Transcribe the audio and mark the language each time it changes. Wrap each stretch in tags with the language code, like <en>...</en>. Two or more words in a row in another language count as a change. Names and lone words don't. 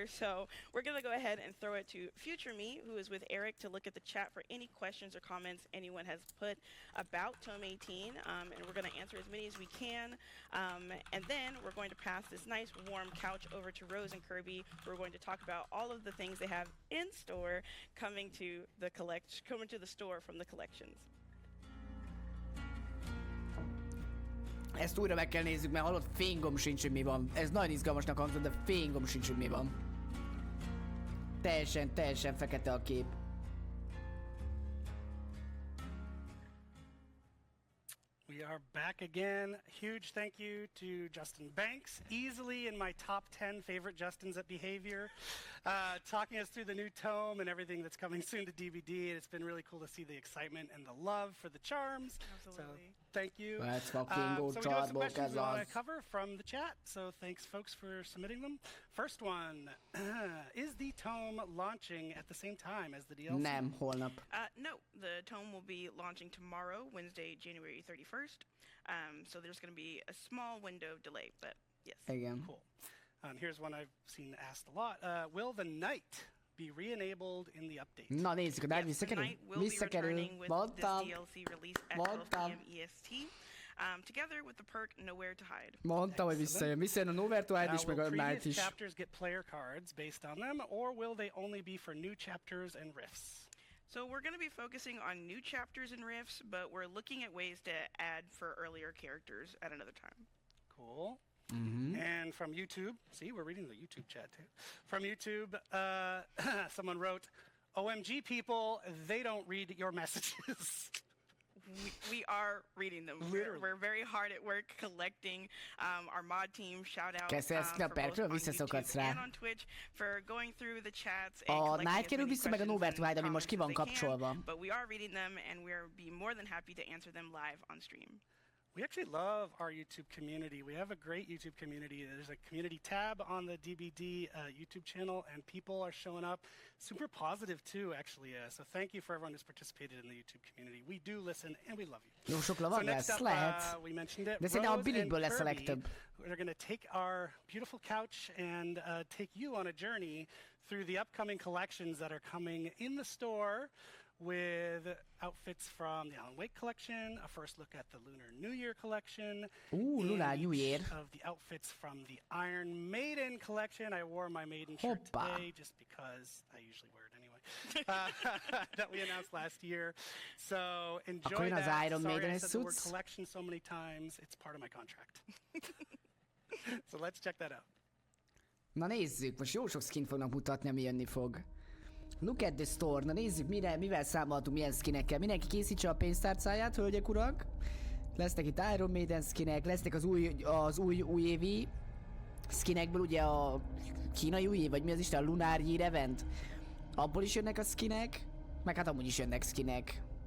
<en>So we're going to go ahead and throw it to future me, who is with Eric, to look at the chat for any questions or comments anyone has put about Tome 18, and we're going to answer as many as we can. And then we're going to pass this nice warm couch over to Rose and Kirby. We're going to talk about all of the things they have in store coming to the store from the collections.</en> <hu>Ezt újra meg kell nézzük, mert hallott, fingom sincs, hogy mi van. Ez nagyon izgalmasnak hangzott, de fingom sincs, hogy mi van. Teljesen fekete a kép.</hu> <en>We are back again. Huge thank you to Justin Banks, easily in my top 10 favorite Justins at Behavior, talking us through the new tome and everything that's coming soon to DBD. It's been really cool to see the excitement and the love for the charms. Absolutely. So thank you. Let's fucking go, so we do have some</en> <hu>Droppok,</hu> <en>questions we want as to cover from the chat. So thanks, folks, for submitting them. First one, is the tome launching at the same time as the DLC?</en> <hu>Nem, holnap.</hu> <en>No, the tome will be launching tomorrow, Wednesday, January 31st. So there's going to be a small window of delay, but yes.</en> <hu>Igen.</hu> <en>Cool. Here's one I've seen asked a lot. Will the night be re-enabled in the update?</en> <hu>Na nézzük, a Night</hu> <en>Yes, the</en> <hu>visszakerül.</hu> <en>night will be</en> <hu>Visszakerül.</hu> <en>returning with</en> <hu>Mondtam.</hu> <en>this DLC release at 12 p.m. EST, together with the perk Nowhere to Hide.</en> <hu>Mondtam, hogy visszajön. Visszajön a Nowhere to Hide is, meg a</hu> <en>Will</en> <hu>Night</hu> <en>previous</en> <hu>is.</hu> <en>chapters get player cards based on them, or will they only be for new chapters and rifts? So we're going to be focusing on new chapters and rifts, but we're looking at ways to add for earlier characters at another time. Cool. Mhm. And from YouTube, see, we're reading the YouTube chat too. From YouTube, someone wrote, OMG people, they don't read your messages. We are reading them. We're very hard at work collecting our mod team. Shout out</en> <hu>Kezd ezt</hu> <en>for both</en> <hu>Knappertről,</hu> <en>on</en> <hu>visszaszokhatsz</hu> <en>YouTube</en> <hu>rá.</hu> <en>and on Twitch for going through the chats and</en> <hu>A</hu> <en>collecting</en> <hu>Night</hu> <en>as</en> <hu>kerül</hu> <en>many</en> <hu>vissza, meg a</hu> <en>questions</en> <hu>Nowhere to</hu> <en>and</en> <hu>Hide, ami most ki van</hu> <en>comments as they can,</en> <hu>kapcsolva.</hu> <en>But we are reading them and we'll be more than happy to answer them live on stream. We actually love our YouTube community. We have a great YouTube community. There's a community tab on the DBD YouTube channel, and people are showing up. Super positive too, actually. So thank you for everyone who's participated in the YouTube community. We do listen, and we love you.</en> <hu>Jó sok lavan lesz, lehet.</hu> <en>We mentioned it.</en> <hu>De szerintem a Billikből lesz a legtöbb.</hu> <en>They're going to take our beautiful couch and take you on a journey through the upcoming collections that are coming in the store, with outfits from the Alan Wake collection, a first look at the Lunar New Year collection, Lunar New Year. of the outfits from the Iron Maiden collection. I wore my Maiden shirt today just because I usually wear it anyway. That we announced last year. So enjoy that. Iron Sorry Maiden I said the word suits. collection so many times. It's part of my contract. So let's check that out.</en> <hu>Na nézzük, most jó sok skin fognak mutatni, ami jönni fog.</hu> <en>Look at the store.</en> <hu>Na nézzük, mivel számoltunk, milyen skinekkel. Mindenki készítse a pénztárcáját, hölgyek, urak. Lesznek itt Iron Maiden skinek, lesznek az újévi skinekből, ugye a kínai újév, vagy mi az Isten, a Lunar Year Event. Abból is jönnek a skinek, meg hát amúgy is jönnek skinek.</hu>